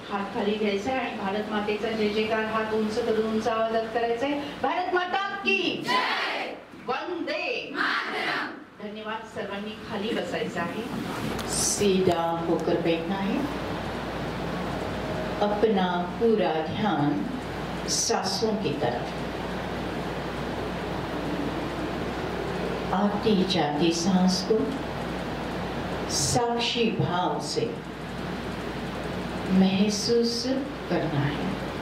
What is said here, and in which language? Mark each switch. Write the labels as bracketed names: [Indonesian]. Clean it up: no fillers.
[Marathi] हात खाली घ्यायचा आणि भारत मातेचा जय जयकार हात उंच करून उंच आवाजात करायचा आहे. [Hindi] भारत माता की जय, वंदे मातरम. [Marathi] धन्यवाद. सर्वांनी खाली बसायचं आहे, [Hindi] सीधा होकर बैठना है. अपना पूरा ध्यान सांसों की तरफ, आती जाती सांस को साक्षी भाव से महसूस करना है.